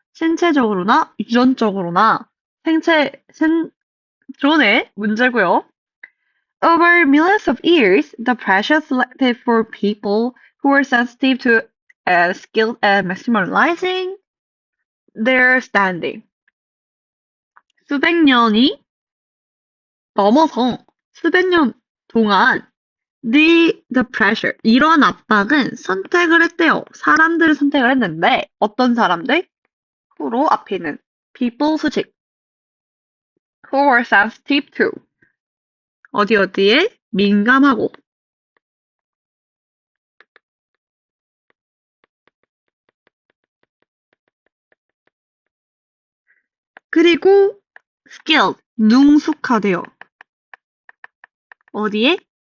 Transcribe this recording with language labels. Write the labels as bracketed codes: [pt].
[ko] 신체적으로나 유전적으로나 생존의 문제고요. [en] Over millions of years, the pressure selected for people who are sensitive to skilled at maximizing their standing. [ko] 수백 년이 넘어서 수백 년 동안 [en] the pressure [ko] 이런 압박은 선택을 했대요. 사람들을 선택을 했는데 어떤 사람들? 후로 앞에 있는 people 수직 [en] who are sensitive to [ko] 어디에 민감하고 그리고 skilled 능숙하대요. 어디에?